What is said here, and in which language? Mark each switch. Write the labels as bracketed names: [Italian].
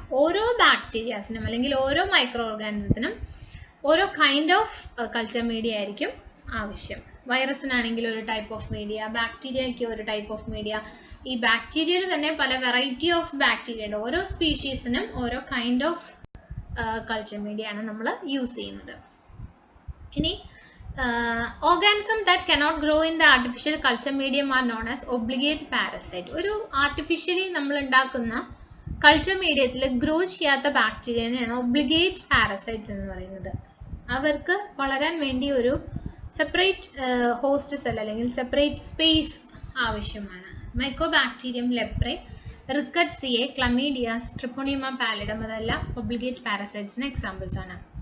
[Malayalam] ഓരോ ബാക്ടീരിയാസിനും അല്ലെങ്കിൽ ഓരോ മൈക്രോ ഓർഗാനിസത്തിനും ഓരോ കൈൻഡ് ഓഫ് കൾച്ചർ മീഡിയ ആയിരിക്കും ആവശ്യം. വൈറസിനാണെങ്കിൽ ഒരു ടൈപ്പ് ഓഫ് മീഡിയ, ബാക്ടീരിയയ്ക്ക് ഒരു ടൈപ്പ് ഓഫ് മീഡിയ. ഈ ബാക്ടീരിയയിൽ തന്നെ പല വെറൈറ്റി ഓഫ് ബാക്ടീരിയ ഉണ്ട്. ഓരോ സ്പീഷീസിനും ഓരോ കൈൻഡ് ഓഫ് കൾച്ചർ മീഡിയ ആണ് നമ്മൾ യൂസ് ചെയ്യുന്നത്. ഇനി [English] organism that cannot grow in the artificial culture medium are known as obligate parasite. [Malayalam] ഒരു ആർട്ടിഫിഷ്യലി നമ്മൾ ഉണ്ടാക്കുന്ന കൾച്ചർ മീഡിയത്തിൽ ഗ്രോ ചെയ്യാത്ത ബാക്ടീരിയനെയാണ് ഒബ്ലിഗേറ്റ് പാരസൈറ്റ്സ് എന്ന് പറയുന്നത്. അവർക്ക് വളരാൻ വേണ്ടി ഒരു സെപ്പറേറ്റ് ഹോസ്റ്റ് സെൽ അല്ലെങ്കിൽ സെപ്പറേറ്റ് സ്പേസ് ആവശ്യമാണ്. മൈക്കോബാക്ടീരിയം ലെപ്രെ, റിക്കറ്റ്സിയെ, ക്ലമീഡിയ, ട്രിപ്പോണിമ പാലിഡം അതെല്ലാം ഒബ്ലിഗേറ്റ് പാരസൈറ്റ്സിന് എക്സാമ്പിൾസ് ആണ്.